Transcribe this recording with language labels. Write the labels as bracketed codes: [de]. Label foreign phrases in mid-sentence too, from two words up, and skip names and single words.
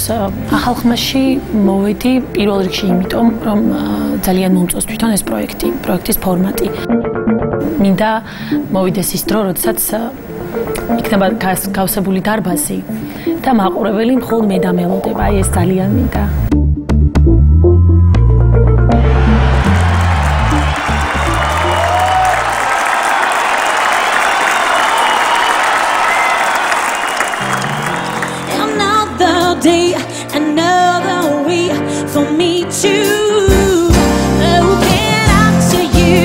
[ka] ახალ ხმაში მოვედი პირველ რიგში იმიტომ, რომ ძალიან მომწონს თვითონ ეს პროექტის ფორმატი. მინდა მოვიდეს ის დრო, როდესაც იქნება გავსებული დარბაზი და მაყურებელი მხოლოდ მე დამელოდება. აი ეს ძალიან მინდა. [en] Day, another way for me to open up to you.